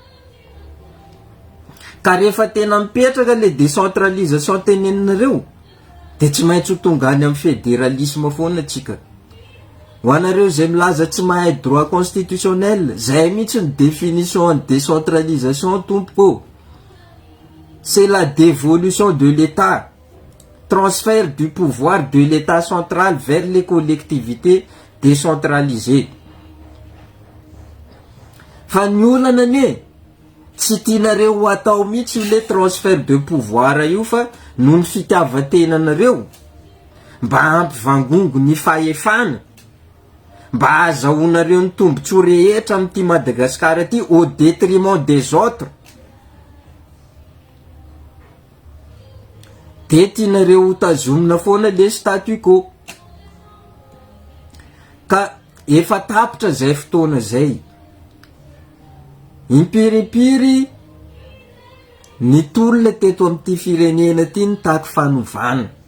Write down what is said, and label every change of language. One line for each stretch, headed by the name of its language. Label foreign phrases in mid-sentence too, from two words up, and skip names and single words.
Malagasy: Ka rehefa tena mipetraka le décentralisation teneninareo de tsy maintsy ho tonga any amin'ny fédéralisme foana atsika. Ho anareo zay milaza tsy mahay
French: droit constitutionnel,
Malagasy: zay mihitsy ny
French: définition de décentralisation
Malagasy: tompoko.
French: C'est la dévolution de l'État, transfert du pouvoir de l'État central vers les collectivités décentralisées.
Malagasy: Fa ny olana ane tsy tianareo atao mihitsy
French: le transfert de pouvoir
Malagasy: io, fa noho ny fitiavan-tenanareo mba ampivangongo ny fahefana, mba azahoanareo ny tombontsoa rehetra amin'ity Madagasikara ty
French: au détriment des autres,
Malagasy: de tianareo hotazomina foana
French: le statu quo.
Malagasy: Ka efa tapitra zay fotoana zay, impiripiry ny tolona teto amin'ity firenena ty ny taky fanovana.